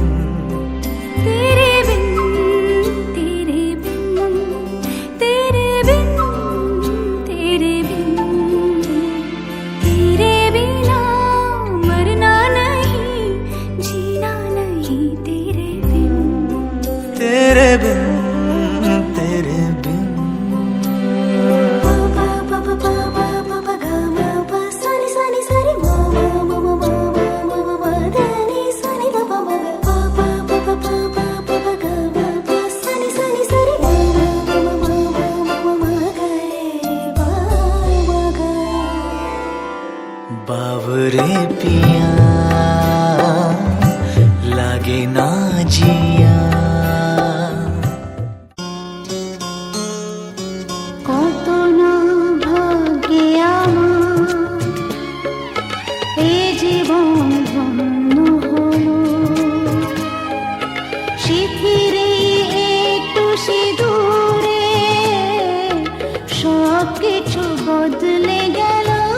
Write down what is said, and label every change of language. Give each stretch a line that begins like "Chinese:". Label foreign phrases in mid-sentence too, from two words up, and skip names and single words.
Hindi: तेरे बिन तेरे बिन तेरे बिन तेरे बिन तेरे बिना मरना नहीं, जीना नहीं तेरे बिन। तेरे बिन तेरे बिन पा पा पा पा पा पा पा पा गा मा पा सा नि सा रे मा मा मा मा मा मा मा मा धा नि सा नि धा पा मा पा पा पा पा पा पा पा पा गा मा पा सा नि रे मा मा मा मा मा मा मा गा रे बा मा गा। बावरे पिया लागे ना जिया,
Bangla: কত না ভাগ্যে আমার এ জীবন ধন্য হলো, শিথিরে একটু সিঁদুরে সব কিছু বদলে গেল।